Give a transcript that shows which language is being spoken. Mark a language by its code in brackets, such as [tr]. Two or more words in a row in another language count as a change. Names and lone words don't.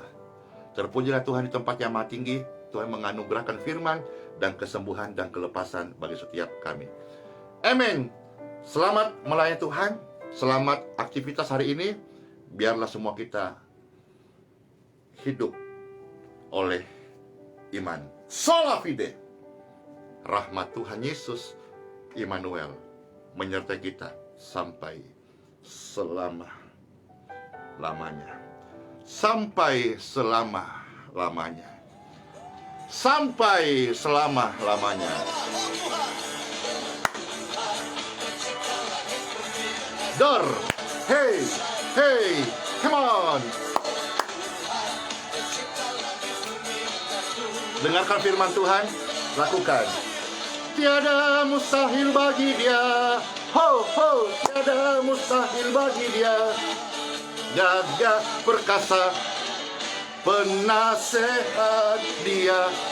[id] Terpujilah Tuhan di tempat yang maha tinggi. Tuhan menganugerahkan firman dan kesembuhan dan kelepasan bagi setiap kami. Amin. Selamat melayani Tuhan. Selamat aktivitas hari ini. Biarlah semua kita hidup oleh iman. [la] Sola fide. [id] Rahmat Tuhan Yesus Immanuel menyertai kita sampai selama-lamanya. Sampai selama-lamanya. Sampai selama-lamanya. [en] Dor, hey, come on. [id] Dengarkan firman Tuhan, lakukan. Tiada mustahil bagi Dia. Ho, tiada mustahil bagi Dia. Gagah perkasa, penasehat Dia.